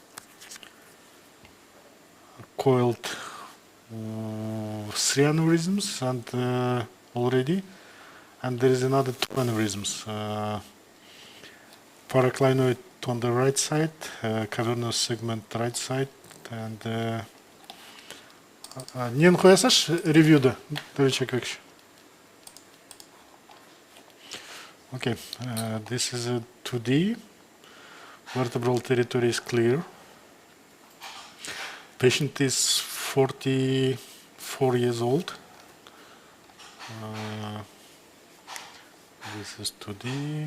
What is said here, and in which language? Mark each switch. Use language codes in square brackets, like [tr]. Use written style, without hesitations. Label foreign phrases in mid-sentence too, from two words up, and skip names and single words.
[en] coiled 3 aneurysms and already, and there is another 2 aneurysms, paraclinoid on the right side, cavernous segment right side, and [kk] нені қоясаш ревьюда, [en] Давид. Okay, this is a 2D. Vertebral territory is clear. Patient is 44 years old. This is 2D.